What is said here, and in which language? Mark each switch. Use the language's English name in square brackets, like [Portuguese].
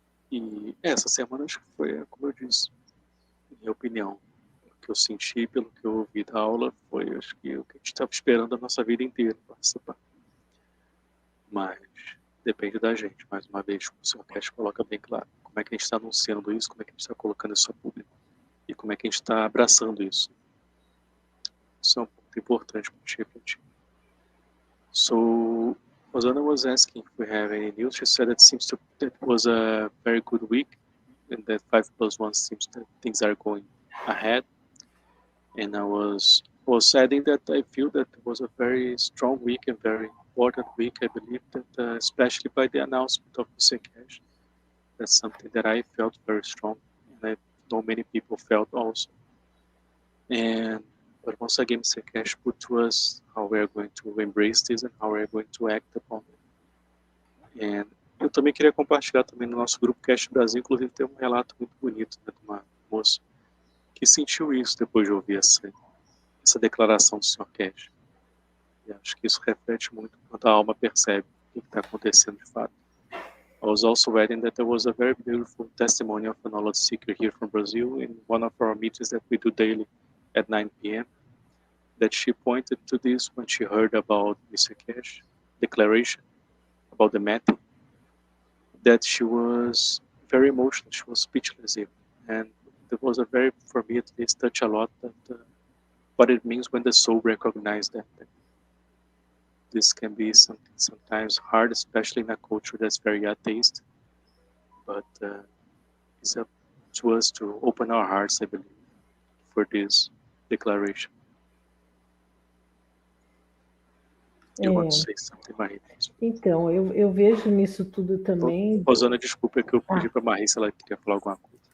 [Portuguese] E essa semana acho que foi, como eu disse, minha opinião, o que eu senti, pelo que eu ouvi da aula, foi acho que o que a gente estava esperando a nossa vida inteira participar. Mas depende da gente, mais uma vez, como o Sr. Cash coloca bem claro, como é que a gente está anunciando isso, como é que a gente está colocando isso a público e como é que a gente está abraçando isso. Isso é um ponto importante para a gente refletir. [English] So, Rosanna was asking if we have any news. She said that was a very good week, and that 5+1 seems that things are going ahead. And I was adding that I feel that it was a very strong week and very important week. I believe that, especially by the announcement of Mr. Cash, that's something that I felt very strong, and I know many people felt also. But once again, Mr. Cash put to us how we are going to embrace this and how we are going to act upon it. [Portuguese] And eu também queria compartilhar também no nosso grupo Cash Brasil, inclusive tem um relato muito bonito, né, de uma moça que sentiu isso depois de ouvir essa declaração do Sr. Cash. E acho que isso reflete muito quanto a alma percebe o que está acontecendo de fato. [English] I was also adding that there was a very beautiful testimony of a knowledge seeker here from Brazil in one of our meetings that we do daily at 9 p.m. that she pointed to this when she heard about Mr. Cash declaration about the mapping, that she was very emotional, she was speechless even. And it was for me at least, touch a lot that what it means when the soul recognizes that this can be something sometimes hard, especially in a culture that's very atheist, but it's up to us to open our hearts, I believe, for this declaration. You want to say something, Marie? [Portuguese] Então, eu vejo nisso tudo também. Rosana, desculpa que eu pedi para a Marie se ela queria falar alguma coisa.